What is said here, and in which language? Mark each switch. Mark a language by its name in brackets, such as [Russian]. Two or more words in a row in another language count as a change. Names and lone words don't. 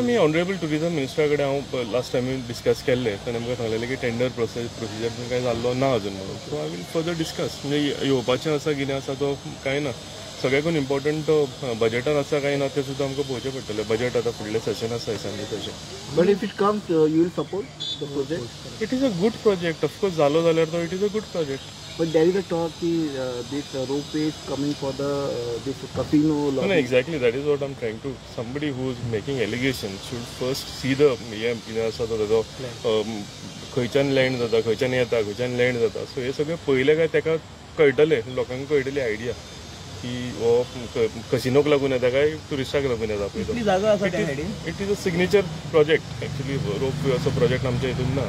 [Konkani] आमी ऑनरेबल टुरिजम मिनिस्टरा कडेन हांव [English] last time [Konkani] डिस्कस केल्लें तेणें म्हाका सांगलेलें की [English] tender procedure [Konkani] बीन कांय जाल्लो ना अजून म्हणून. [English] so I will further discuss [Konkani] म्हणजे येवपाचें आसा कितें आसा तो कांय ना. सगळ्याकून इम्पॉर्टंट तो बजेटान आसा काय ना ते सुद्दां आमकां पळोवचें पडटलें. बजेट आतां फुडलें सेशन आसा दिसांनी तशें. [English] but if it comes you will support the project. It is a good project. Of course [Konkani] जालो जाल्यार तो [English] It is a good project. But there is a talk that this ropeway is coming for this casino. No, exactly. That is what I'm trying to. Somebody who is making allegations should first see the [Konkani] खंयच्यान लँड जाता, खंयच्यान येता, खंयच्यान लँड जाता. सो हे सगळें पयलें काय ताका कळटलें, लोकांक कळटली आयडिया की हो कसिनोक लागून येता काय टुरिस्टाक लागून येता पळय. [English] It is a signature project actually. [Konkani] रोपवे असो प्रोजेक्ट आमच्या हितून ना.